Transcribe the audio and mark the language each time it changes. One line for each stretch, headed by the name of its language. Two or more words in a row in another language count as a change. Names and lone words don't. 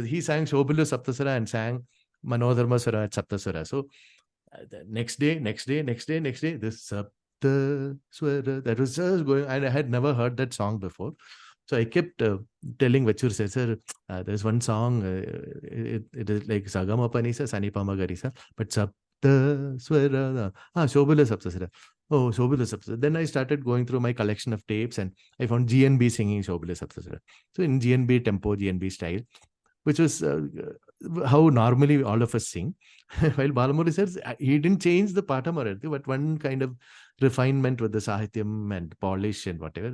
English: He sang Shobhila Saptasara and sang Manodharma Sara at Saptasara. So the next day, this Saptaswara, that was just going, and I had never heard that song before. So I kept telling Vachur, sir, there's one song, it is like Sagama Panisa, Sanipama Garisa, but Saptaswara, Shobhila Saptasara. Oh, Shobhila Saptasara. Then I started going through my collection of tapes and I found GNB singing Shobhila Saptasara. So in GNB tempo, GNB style, which was how normally all of us sing. While Balamurali says he didn't change the patam or anything, but one kind of refinement with the sahityam and polish and whatever.